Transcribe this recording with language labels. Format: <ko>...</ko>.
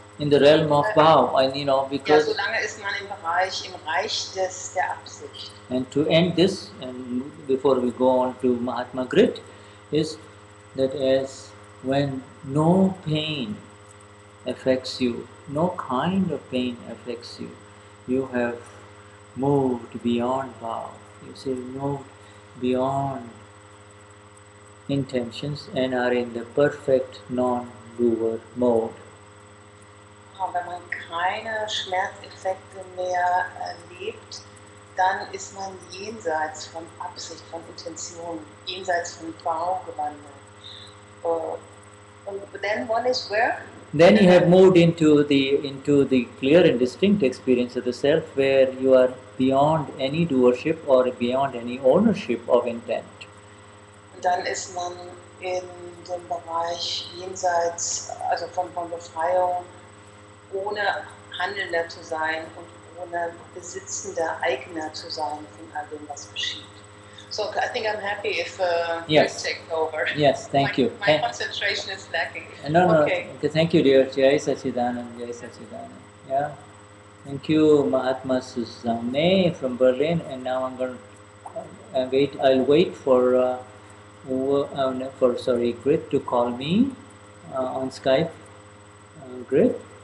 <en>In the realm of bhav, and because.</en> <de>Ja, solange ist man im Reich der Absicht.</de> <en>And to end this, and before we go on to Mahatma Grit, is that as when no pain affects you, no kind of pain affects you, you have moved beyond bhav. You say moved beyond intentions and are in the perfect non-doer mode.</en> <de>Wenn man keine Schmerzeffekte mehr erlebt, dann ist man jenseits von Absicht, von Intention, jenseits von Bau gewandelt.</de> <en>And then one is where? Then you have moved into the clear and distinct experience of the self, where you are beyond any doership or beyond any ownership of intent.</en> <de>Und dann ist man in dem Bereich jenseits, also von Befreiung, ohne Handelnder zu sein und ohne besitzender Eigner zu sein von all dem, was geschieht.</de> <en>So I think I'm happy if Yes. you take over. Yes, thank you. My concentration is lacking. No, Okay. thank you, dear. Jai Sachidanand, Jai Sachidanand. Yeah. Thank you, Mahatma Susanne from Berlin. And now I'm going to I'll wait for Grit to call me on Skype. Grit.</en>